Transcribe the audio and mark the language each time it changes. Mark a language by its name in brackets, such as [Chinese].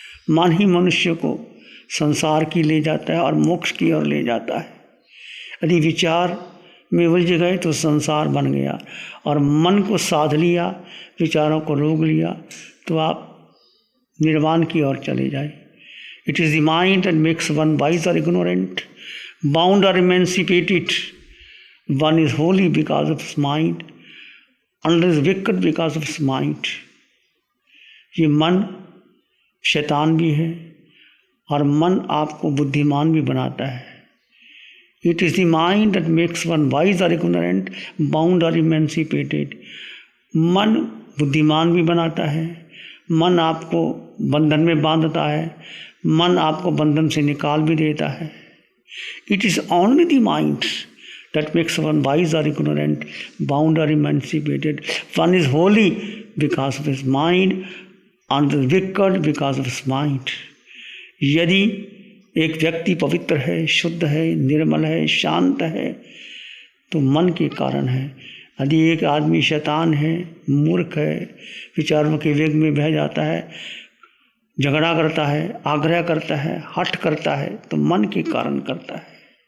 [Hindi] मन ही मनुष्य को संसार की ले जाता है और मोक्ष की ओर ले जाता है। यदि विचार में उलझ गए तो संसार बन गया, और मन को साध लिया, विचारों को रोक लिया, तो आप निर्वाण की ओर चले जाए। [English] It is the mind that makes one wise or ignorant, bound or emancipated. One is holy because of his mind, another is wicked because of his mind. [Hindi] ये मन शैतान भी है और मन आपको बुद्धिमान भी बनाता है। [English] It is the mind that makes one wise or ignorant, bound or emancipated. [Hindi] मन बुद्धिमान भी बनाता है, मन आपको बंधन में बांधता है, मन आपको बंधन से निकाल भी देता है। [English] It is only the mind that makes one wise or ignorant, bound or emancipated. One is holy because of his mind, and the wicked because of his mind. [Hindi] यदि एक व्यक्ति पवित्र है, शुद्ध है, निर्मल है, शांत है, तो मन के कारण है। यदि एक आदमी शैतान है, मूर्ख है, विचारों के वेग में बह जाता है, झगड़ा करता है, आग्रह करता है, हठ करता है, तो मन के कारण करता है।